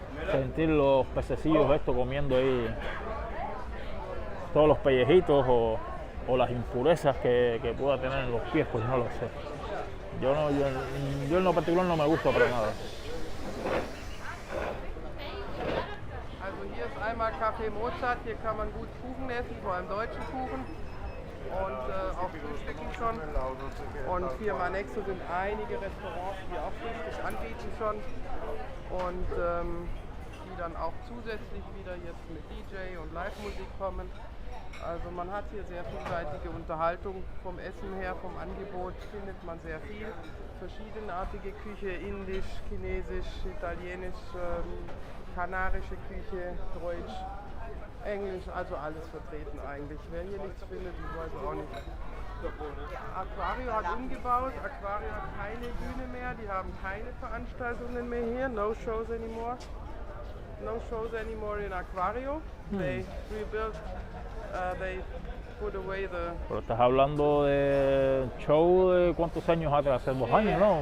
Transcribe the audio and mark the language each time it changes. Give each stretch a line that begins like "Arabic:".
Spanish: Sentir los pececillos esto comiendo ahí todos los pellejitos o las impurezas que pueda tener en los pies, pues no lo sé. Yo en lo particular no me gusta para nada.
German: Also hier ist einmal Café Mozart, hier kann man gut Kuchen essen, vor allem deutschen Kuchen und auch frühstücken schon. Und hier im Anexo sind einige Restaurants, die auch Frühstück anbieten schon und die dann auch zusätzlich wieder jetzt mit DJ und Live-Musik kommen. Also man hat hier sehr vielseitige Unterhaltung vom Essen her, vom Angebot findet man sehr viel. Verschiedenartige Küche, indisch, chinesisch, italienisch, kanarische Küche, deutsch, englisch, also alles vertreten eigentlich. Wer hier nichts findet, ich weiß auch nicht. Aquario hat umgebaut, Aquario hat keine Bühne mehr, die haben keine Veranstaltungen mehr hier,
English: no shows anymore. No shows anymore in Aquario. They rebuilt, they put away the.
Spanish: Pero estás hablando de show de cuántos años atrás, hace 2 años, ¿no?